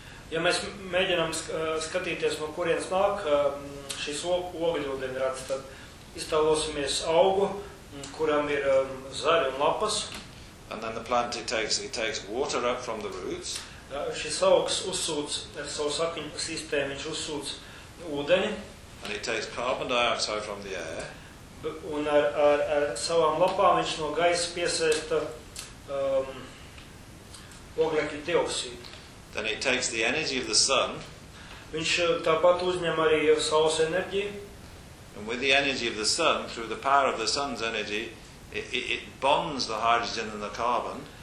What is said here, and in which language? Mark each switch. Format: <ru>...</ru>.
<lv>Ja mēs mēģinām skatīties, no kurienes nāk šis ogļūdeņrads, tad iztālosimies augu, kuram ir zari un lapas.</lv> <en>And then the plant it takes water up from the roots.</en> <lv>Šis augs uzsūc ar savu sakiņu sistēmu, viņš uzsūc ūdeni.</lv> <en>And it takes carbon dioxide from the air.</en> <lv>Un ar savām lapām viņš no gaisa piesaista oglekļa dioksīdu.</lv> <en>Then it takes the energy of the sun.</en> <lv>Viņš tāpat uzņem arī saules enerģiju.</lv> <en>And with the energy of the sun, through the power of the sun's energy, it bonds the hydrogen and the carbon.</en>